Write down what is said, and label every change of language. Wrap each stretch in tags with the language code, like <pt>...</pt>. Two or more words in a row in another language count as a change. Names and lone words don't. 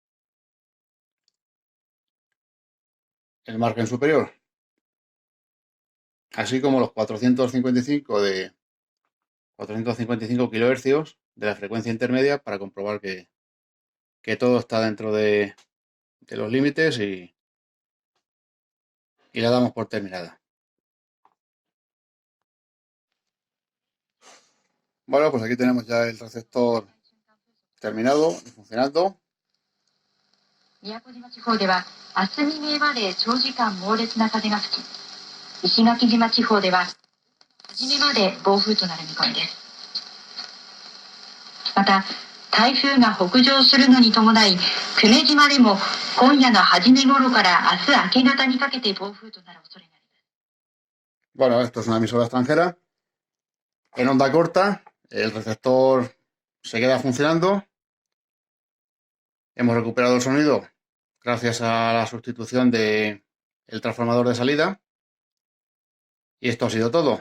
<es>margen superior, así como los 455 kHz de la frecuencia intermedia para comprobar que todo está dentro de los límites y la damos por terminada. Bueno, pues aquí tenemos ya el receptor terminado y funcionando.</es> <ja>宮古島地方では明日未明まで長時間猛烈な風が吹き、石垣島地方では初めまで暴風となる見込みです。また台風が北上するのに伴い、久米島でも今夜の初め頃から明日明け方にかけて暴風となる恐れがあります。</ja> <es>Bueno, esto es una emisora extranjera en onda corta. El receptor se queda funcionando. Hemos recuperado el sonido gracias a la sustitución del transformador de salida. Y esto ha sido todo.</es>